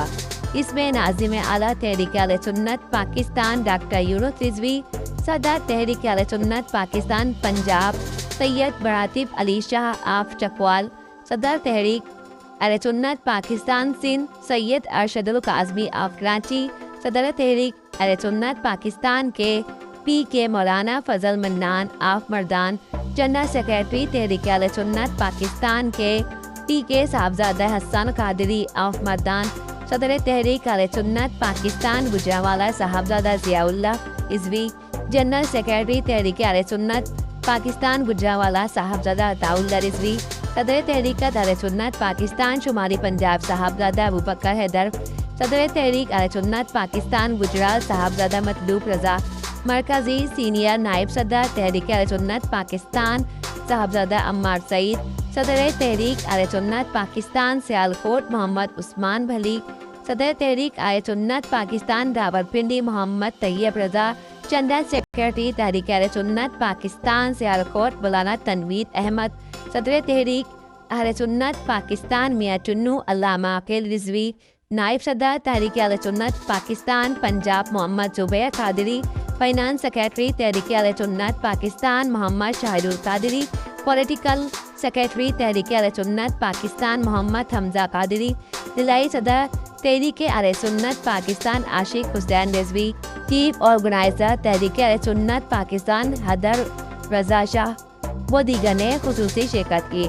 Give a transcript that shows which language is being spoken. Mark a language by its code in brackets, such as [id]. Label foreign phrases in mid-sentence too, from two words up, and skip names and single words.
[ur] اس میں ناظم اعلیٰ تحریکِ سنت پاکستان ڈاکٹر یونس رضوی, صدر تحریکِ سنت پاکستان پنجاب سید براتب علی شاہ آف چکوال، صدر تحریکِ سنت پاکستان سندھ سید ارشد الکاظمی آف کراچی، صدر تحریکِ سنت پاکستان کے پی کے. مولانا فضل منان آف مردان، جنرل سیکرٹری تحریکِ سنت پاکستان کے پی کے. صاحبزادہ حسن قادری آف مردان، صدر تحریکِ سنت پاکستان گجراوالہ صاحبزادہ ضیاء اللہ ازوی، جنرل سیکرٹری تحریکِ سنت پاکستان گجراوالہ صاحبزادہ عطاء اللہ رضوی، صدر تحریکِ سنت پاکستان شماری پنجاب صاحبزادہ ابو بکر حیدر, صدر تحریکِ سنت پاکستان گجرات صاحبزادہ مطلوب رضا، مرکزی سینئر نائب صدر تحریکِ سنت پاکستان صاحبزادہ عمار سعید، صدر تحریکِ سنت پاکستان سیالکوٹ محمد عثمان بھلی، صدر تحریکِ سنت پاکستان راولپنڈی محمد طیب رضا، جنرل سیکرٹری تحریکِ سنت پاکستان سیالکوٹ مولانا تنویر احمد, صدر تحریکِ سنت پاکستان میاں چنوں علامہ عقیل رضوی، نائب صدر تحریکِ سنت پاکستان پنجاب محمد زبیر قادری، فنانس سیکرٹری تحریکِ سنت پاکستان محمد شاہد القادری، پولیٹیکل سیکرٹری تحریکِ سنت پاکستان محمد حمزہ قادری، دلائی صدر تحریکِ سنت پاکستان عاشق حسین رضوی، چیف آرگنائزر تحریکِ سنت پاکستان حیدر رضا شاہ و دیگر نے خصوصی شرکت کی.